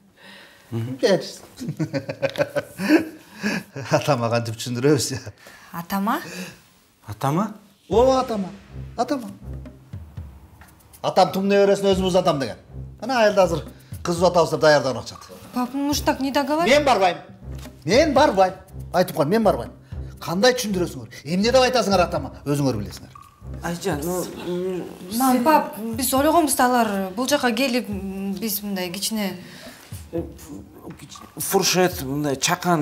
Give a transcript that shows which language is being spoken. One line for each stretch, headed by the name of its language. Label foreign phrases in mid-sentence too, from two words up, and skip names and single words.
Kyrgyz: Атама кантип түшүндүрөбүз? Атама? Атама? Ооба, атама. Атам тумне бересин өзүбүз атам деген. Ана айылда азыр кыз атабыз деп даярданып атышат.
Russian: Пап, ну уж так не договаривай.
Kyrgyz: Мен барбайм. Айтып коем, мен барбайм. Кандай түшүндүрөсүңөр? Эмне деп айтасыңар атама? Өзүңөр билесиңер. Айжан, Мам, пап, биз ойлогонбуз да алар бул жака келип, биз мындай кичине фуршет, мындай чакан.